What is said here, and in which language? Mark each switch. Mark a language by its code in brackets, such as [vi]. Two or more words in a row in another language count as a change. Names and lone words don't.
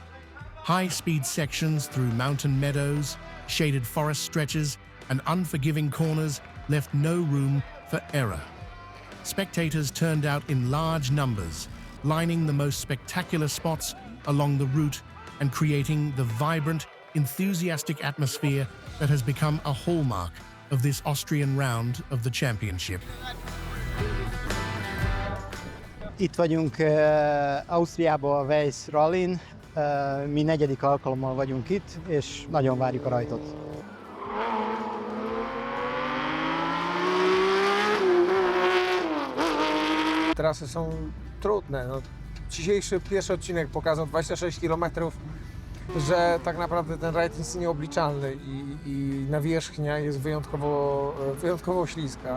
[en] High-speed sections through mountain meadows, shaded forest stretches, and unforgiving corners left no room for error. Spectators turned out in large numbers, lining the most spectacular spots along the route and creating the vibrant, enthusiastic atmosphere that has become a hallmark of this Austrian round of the championship. [hu] Itt vagyunk Ausztriában a Weiz Rallyn. Mi negyedik alkalommal vagyunk itt, és nagyon várjuk a rajtot. [pl] Trasy są trudne. No, dzisiejszy pierwszy odcinek pokazał 26 km, że tak naprawdę ten rajd jest nieobliczalny i nawierzchnia jest wyjątkowo śliska.